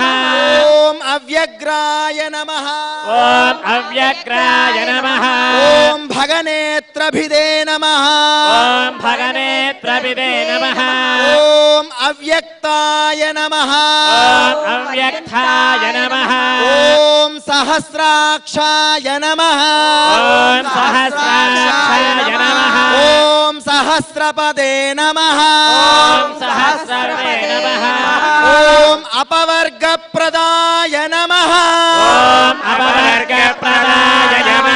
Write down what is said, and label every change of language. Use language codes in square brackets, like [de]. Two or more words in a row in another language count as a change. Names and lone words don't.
[sa] ఓం అవ్యగ్రాయ నమః. ఓం అవ్యగ్రాయ నమః. ఓం భగనేత్రభిదే నమః. ఓం భగనేత్రభిదే నమః. ఓం అవ్యక్తాయ నమః. ఓం అవ్యక్తాయ నమః. ఓం सहस्राक्षाय नमः ॐ सहस्राक्षाय नमः ॐ सहस्रपदे नमः ॐ सहस्रपदे नमः ॐ अपवर्गप्रदाय नमः ॐ अपवर्गप्रदाय नमः